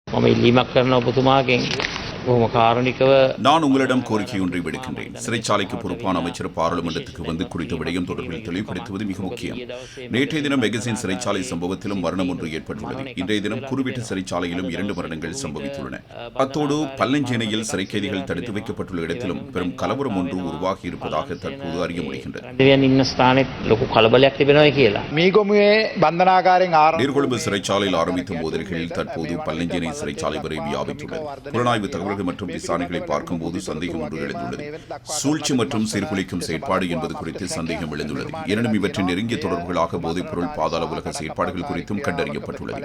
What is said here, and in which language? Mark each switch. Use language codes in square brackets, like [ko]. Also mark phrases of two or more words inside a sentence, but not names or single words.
[si] මම ඉල්ලීමක් කරන ඔබතුමාගෙන් බොහොම කාරුණිකව [ta] நான் உங்களிடம் கோரிக்கை ஒன்றை விடுக்கின்றேன். சிறைச்சாலைக்கு பொறுப்பான அமைச்சர் பாராளுமன்றத்துக்கு வந்து குறித்த விடயம் தொடர்பில் தெளிவுபடுத்துவது மிக முக்கியம். நேற்றைய தினம் மெகசின் சிறைச்சாலை சம்பவத்திலும் மரணம் ஒன்று ஏற்பட்டுள்ளது. இன்றைய தினம் குருவிட்ட சிறைச்சாலையிலும் 2 மரணங்கள் சம்பவித்துள்ளன. அத்தோடு பல்லஞ்சேனையில் சிறை கைதிகள் தடுத்து வைக்கப்பட்டுள்ள இடத்திலும் பெரும் கலவரம் ஒன்று உருவாகி இருப்பதாக தற்போது அறிய முடிகின்றது. [si] ඉන්න ස්ථානෙත් ලොකු කලබලයක් තිබෙනවා කියලා. මීගොමුවේ බන්ධනාගාරයෙන් [ta] நீர்கொழும்பு சிறைச்சாலையில் ஆரம்பித்த மோதல்களில் தற்போது பல்லஞ்சேனை சிறைச்சாலை வரை வியாபித்துள்ளது. புலனாய்வு தகவல்கள் மற்றும் விசாரணைகளை பார்க்கும்போது சந்தேகம் ஒன்று எழுந்துள்ளது. சூழ்ச்சி மற்றும் சீர்குலைக்கும் செயற்பாடு என்பது குறித்து சந்தேகம் எழுந்துள்ளது. எனினும் இவற்றின் நெருங்கிய தொடர்புகளாக போதைப்பொருள் பாதாள உலக செயற்பாடுகள் குறித்தும் கண்டறியப்பட்டுள்ளது.